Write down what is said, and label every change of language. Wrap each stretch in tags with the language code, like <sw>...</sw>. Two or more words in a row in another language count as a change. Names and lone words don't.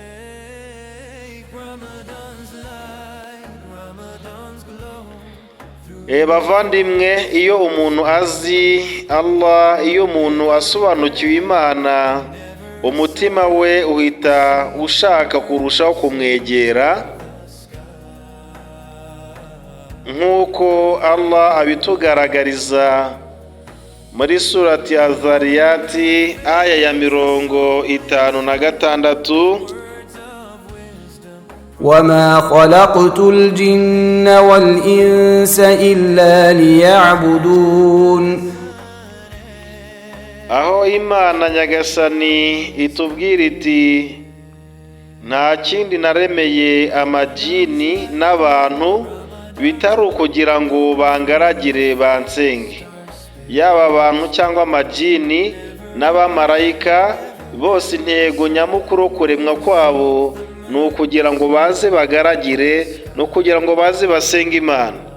<rw>Bavandimwe, iyo umuntu azi Allah, iyo umuntu asobanukiwe Imana, umutima we uhita ushaka kurushaho kumwegera, nk'uko Allah abitugaragariza muri surati Az-Zariyati aya ya 56.</rw> <ar>وما خلقت الجن والإنس إلا ليعبدون.</ar> <rw>Aho Imana Nyagasani itubwira iti nta kindi naremeye amajini n'abantu bitari ukugira ngo bangaragire bansenge. Yaba abantu cyangwa amajini n'abamarayika bose, intego nyamukuru kuremwa kwabo ni ukugira ngo baze bagaragire, no kugira ngo baze basenge Imana.</rw>